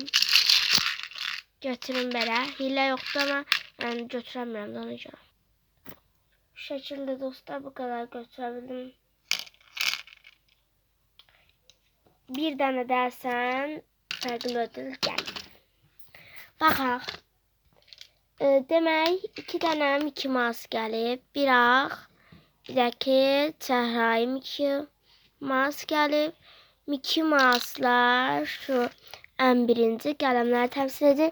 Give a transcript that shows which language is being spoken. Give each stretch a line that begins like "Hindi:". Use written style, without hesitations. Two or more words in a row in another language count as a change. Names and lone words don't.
Azerbaijani: Götürün belə.
Turkish: Hile yoktu ama yani götüremiyorum da ona göre. Bu şekilde dostlar bu kadar götürebildim. Bir tane dersen farklı ödül gelir.
Azerbaijani: Baxaq. Demək 2 tane Mickey Mouse gəlib. Bir ağ. Bir də ki çəhrayı Mickey Mouse gəlib. Mickey Mouse'lar
Turkish: şu en birinci
Azerbaijani: qələmləri təmsil edir.